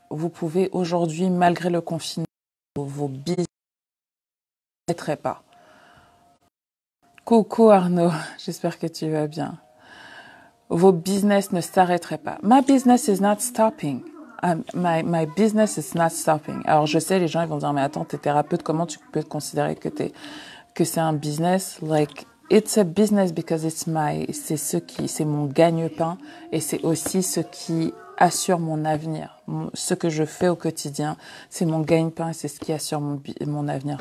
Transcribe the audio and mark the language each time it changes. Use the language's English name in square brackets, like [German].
[French] Vous pouvez aujourd'hui, malgré le confinement, vos business ne s'arrêteraient pas. Coucou Arnaud, j'espère que tu vas bien. Vos business ne s'arrêteraient pas. [English] My business is not stopping. My business is not stopping. [French] Alors je sais, les gens ils vont dire mais attends, t'es thérapeute, comment tu peux considérer que c'est un business? [English] Like it's a business because [French] c'est mon gagne-pain et c'est aussi ce qui assure mon avenir. Ce que je fais au quotidien, c'est mon gagne-pain et c'est ce qui assure mon avenir.